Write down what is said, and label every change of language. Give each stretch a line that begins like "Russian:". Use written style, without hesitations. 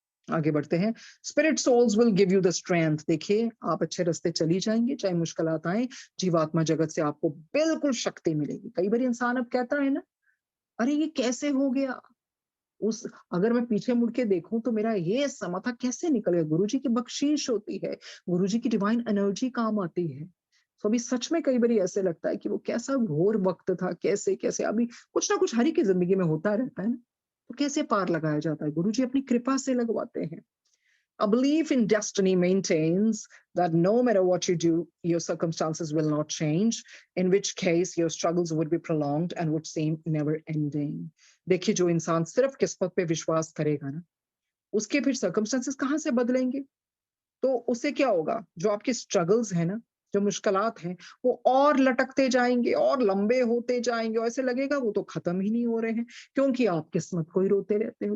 Hindi: आगे बढ़ते हैं।
English: Spirit souls will give you the strength.
Hindi: देखिए आप अच्छे रास्ते चली जाएंगे, चाहे मुश्किलात आए। जीवात्मा जगत से आपको बिल्कुल शक्ति मिलेगी। कई बार इंसान अब कहता है ना, अरे ये कैसे हो गया, उस अगर मैं पीछे मुड़ के देखूं तो मेरा ये समा था कैसे निकल गया। गुरुजी की बख्शीश होती है, गुरुजी की डिवाइन एनर्जी काम आती है। तो अभी सच में कई बार ऐसे लगता है कि वो कैसा घोर वक्त था, कैसे कैसे अभी कुछ ना कुछ हर एक की जिंदगी में होता रहता है ना, तो कैसे पार लगाया जाता है, गुरुजी अपनी कृपा से लगवाते हैं।
English: A belief in destiny maintains that no matter what you do, your circumstances will not change, in which case your struggles would be prolonged and would seem never ending।
Hindi: देखिए जो इंसान सिर्फ किस्मत पे विश्वास करेगा ना, उसके फिर सर्कमस्टांसेस कहाँ से बदलेंगे। तो उससे क्या होगा, जो आपके स्ट्रगल्स है ना, जो मुश्किलात हैं, वो और लटकते जाएंगे और लंबे होते जाएंगे, और ऐसे लगेगा वो तो खत्म ही नहीं हो रहे हैं, क्योंकि आप किस्मत को ही रोते रहते हो।